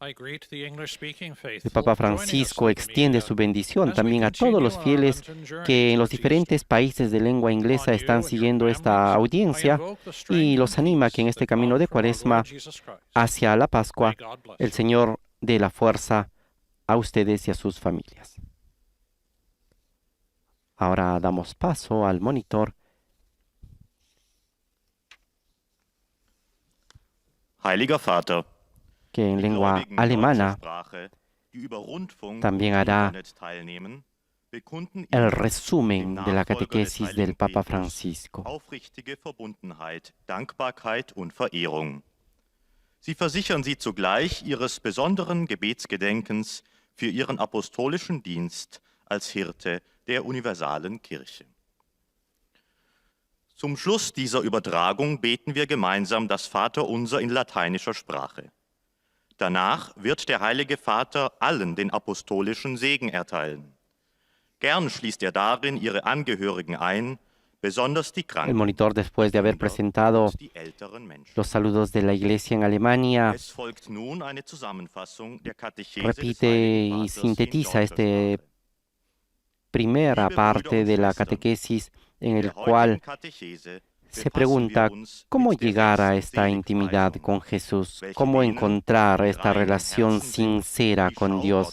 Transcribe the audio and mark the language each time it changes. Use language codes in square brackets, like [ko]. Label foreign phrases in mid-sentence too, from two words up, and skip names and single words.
[es] El Papa Francisco extiende su bendición también a todos los fieles que en los diferentes países de lengua inglesa están siguiendo esta audiencia y los anima que en este camino de Cuaresma hacia la Pascua, el Señor dé la fuerza a ustedes y a sus familias. Ahora damos paso al monitor. [de] Heiliger Vater, [es] que en lengua alemana también hará el resumen de la catequesis del Papa Francisco. [de] Aufrichtige Verbundenheit, Dankbarkeit und Verehrung. Sie versichern sie zugleich ihres besonderen Gebetsgedenkens für ihren apostolischen Dienst als Hirte der universalen Kirche. Zum Schluss dieser Übertragung beten wir gemeinsam das Vaterunser in lateinischer Sprache. Danach wird der Heilige Vater allen den apostolischen Segen erteilen. Gern schließt er darin ihre Angehörigen ein, besonders die Kranken. [es] El monitor, después de haber presentado los saludos de la Iglesia en Alemania, repite y sintetiza esta primera parte de la catequesis en el cual se pregunta cómo llegar a esta intimidad con Jesús, cómo encontrar esta relación sincera con Dios.